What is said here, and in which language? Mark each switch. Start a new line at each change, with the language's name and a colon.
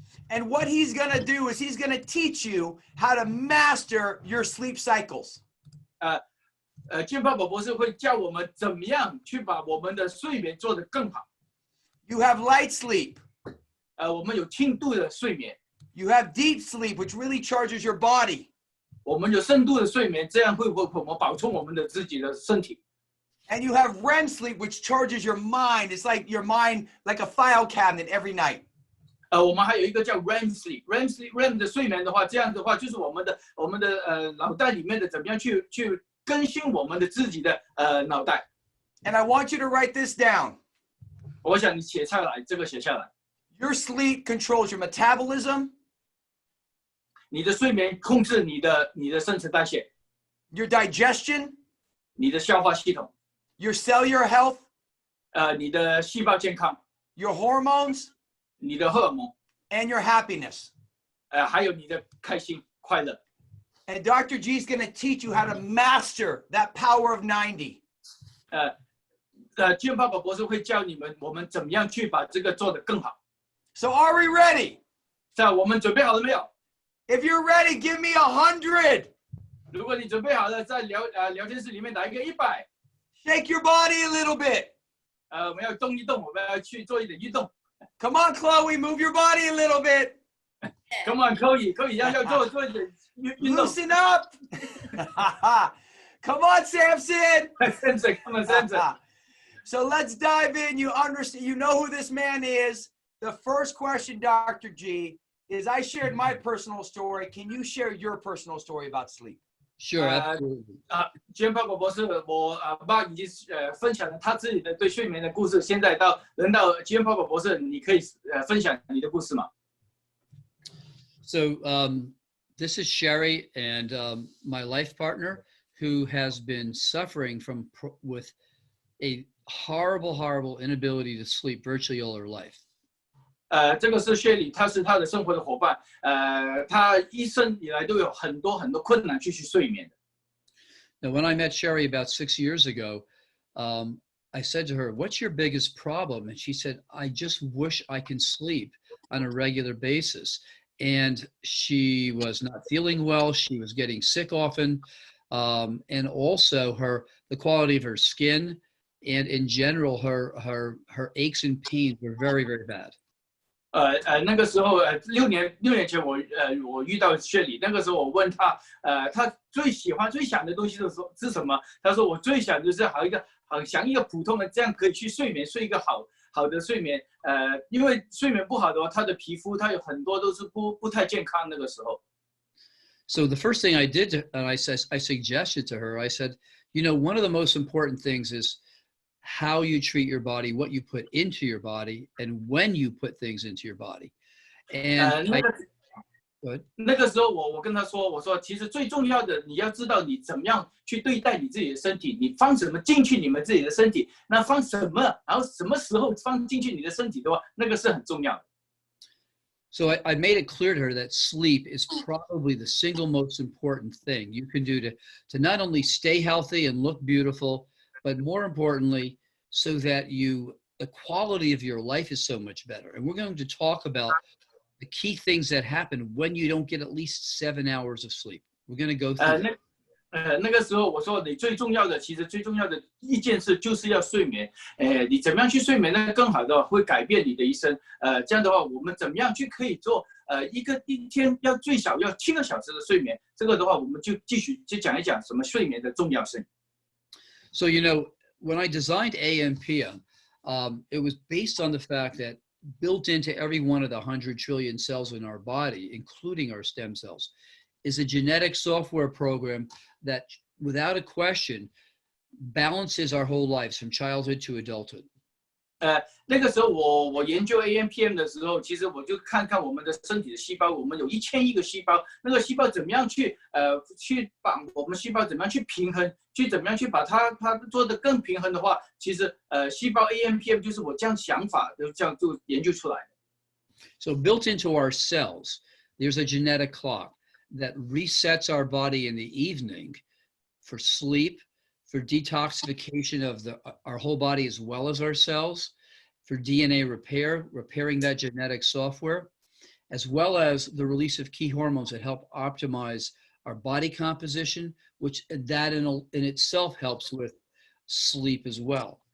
English: And what he's going to do is he's going to teach you how to master your sleep cycles.
Chinese: Giampapa博士会教我们怎么样去把我们的睡眠做得更好。
English: You have light sleep.
Chinese: 我们有轻度的睡眠，
English: You have deep sleep, which really charges your body.
Chinese: 我们有深度的睡眠，这样会我们保充我们的自己的身体。
English: And you have REM sleep, which charges your mind. It's like your mind, like a file cabinet every night.
Chinese: 我们还有一个叫
English: REM sleep，
Chinese: REM 的睡眠的话，这样的话就是我们的脑袋里面的怎么样去更新我们的自己的脑袋。
English: And I want you to write this down.
Chinese: 我想你写下来，这个写下来。
English: Your sleep controls your metabolism,
Chinese: 你的睡眠控制你的新陈代谢，
English: your digestion,
Chinese: 你的消化系统，
English: your cellular health,
Chinese: 你的细胞健康，
English: your hormones,
Chinese: 你的荷尔蒙，
English: and your happiness.
Chinese: 还有你的开心快乐。
English: And Dr. G is going to teach you how to master that power of 90.
Chinese: Giampapa博士会教我们怎么样去把这个做得更好。
English: So are we ready?
Chinese: 我们准备好了没有？
English: If you're ready, give me 100.
Chinese: 如果你准备好了，在聊天室里面打一个100。
English: Shake your body a little bit.
Chinese: 我们要动一动，我们要去做一点运动。
English: Come on, Chloe, move your body a little bit. Come on，
Chinese: 可以要做一点运动。
English: Loosen up. Come on, Samson. Come on, Samson. So let's dive in. You understand, you know who this man is. The first question, Dr. G, is I shared my personal story. Can you share your personal story about sleep? Sure, absolutely.
Chinese: Giampapa博士，我爸已经分享了他自己的对睡眠的故事。现在轮到 Giampapa博士，你可以分享你的故事吗？
English: So this is Sherry and my life partner who has been suffering with a horrible inability to sleep virtually all her life.
Chinese: 这个是薛里，他是他的生活的伙伴。他一生以来都有很多困难去睡眠的。
English: Now, when I met Sherry about 6 years ago, I said to her, "What's your biggest problem?" And she said, "I just wish I can sleep on a regular basis." And she was not feeling well. She was getting sick often, and also the quality of her skin, and in general, her aches and pains were very bad.
Chinese: 那个时候6年前我遇到薛里，那个时候我问他，他最想的东西是什么？他说我最想就是像一个普通的这样可以去睡眠，睡一个好的睡眠。因为睡眠不好的话，他的皮肤他有很多都是不太健康那个时候。
English: So the first thing I did, and I suggested to her, I said, you know, one of the most important things is how you treat your body, what you put into your body, and when you put things into your body. And
Chinese: 那个时候我跟他说，我说其实最重要的，你要知道你怎么样去对待你自己的身体，你放什么进去你们自己的身体，那放什么，然后什么时候放进去你的身体的话，那个是很重要的。
English: So I made it clear to her that sleep is probably the single most important thing you can do to not only stay healthy and look beautiful, but more importantly, so that the quality of your life is so much better. And we're going to talk about the key things that happen when you don't get at least 7 hours of sleep. We're going to go through that.
Chinese: 那个时候我说你最重要的一件事就是要睡眠。你怎么样去睡眠呢？更好的会改变你的一生。这样的话，我们怎么样去可以做？一天要最少要7个小时的睡眠。这个的话，我们就继续讲一讲什么睡眠的重要性。
English: So, you know, when I designed AMPM, it was based on the fact that built into every one of the 100 trillion cells in our body, including our stem cells, is a genetic software program that, without a question, balances our whole lives from childhood to adulthood.
Chinese: 那个时候我研究 AMPM 的时候，其实我就看看我们的身体的细胞，我们有1000亿个细胞，那个细胞怎么样去把我们细胞怎么样去平衡，去怎么样去把它做得更平衡的话，其实细胞 AMPM 就是我这样想法这样就研究出来的。
English: So built into our cells, there's a genetic clock that resets our body in the evening for sleep, for detoxification of our whole body as well as our cells, for DNA repair, repairing that genetic software, as well as the release of key hormones that help optimize our body composition, which that in itself helps with sleep as well.